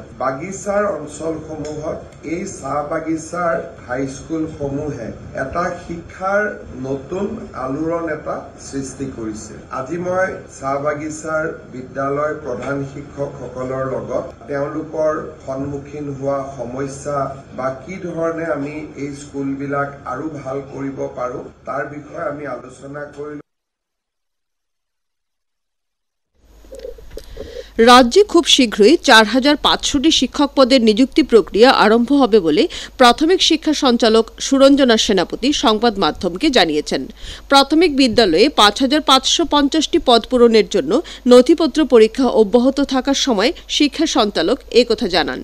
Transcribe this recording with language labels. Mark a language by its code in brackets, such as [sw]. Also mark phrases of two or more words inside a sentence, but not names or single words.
[as] বাগিচাৰ অঞ্চলসমূহত এই চাহ বাগিচাৰ হাইস্কুলসমূহে এটা শিক্ষাৰ নতুন আলোড়ন এটা সৃষ্টি কৰিছে। আজি মই চাহ বাগিচাৰ বিদ্যালয় প্ৰধান শিক্ষকসকল লগত তেওঁলোকৰ সন্মুখীন হোৱা সমস্যা বা কি ধৰণে আমি এই স্কুলবিলাক আৰু ভাল কৰিব পাৰো তাৰ বিষয়ে আমি আলোচনা কৰিলো। [bn] রাজ্যে খুব শীঘ্রই ৪,৫০০টি শিক্ষক পদের নিযুক্তি প্রক্রিয়া আরম্ভ হবে বলে প্রাথমিক শিক্ষা সঞ্চালক সুরঞ্জনা সেনাপতি সংবাদ মাধ্যমকে জানিয়েছেন। প্রাথমিক বিদ্যালয়ে ৫,৫৫০টি পদ পূরণের জন্য নথিপত্র পরীক্ষা অব্যাহত থাকার সময় শিক্ষা সঞ্চালক একথা জানান।